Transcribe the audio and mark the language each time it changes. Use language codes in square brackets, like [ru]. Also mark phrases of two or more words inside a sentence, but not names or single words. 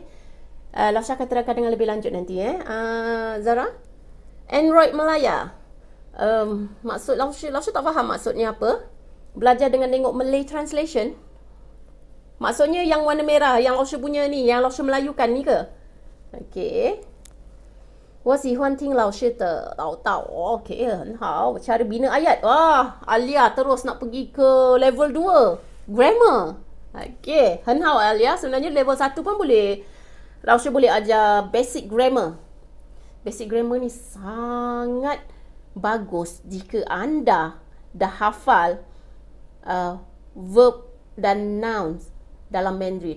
[ms] Lao Shi akan terangkan dengan lebih lanjut nanti. Zara? Android Malaya. Maksud Lao Shi tak faham maksudnya apa. Belajar dengan tengok [en] Malay translation. [ms] Maksudnya yang warna merah, yang Lao Shi punya ni, yang Lao Shi melayukan ni ke? [zh] Okay. 我喜欢听老师的唠叨. Okey, 很好. [ms] Cara bina ayat. Wah, Alia terus nak pergi ke level 2. Grammar. Okey, [zh] 很好 Alia. [ms] Sebenarnya level 1 pun boleh. Lao Shi boleh ajar [en] basic grammar. Basic grammar [ms] ni sangat bagus jika anda dah hafal verb dan nouns dalam Mandarin.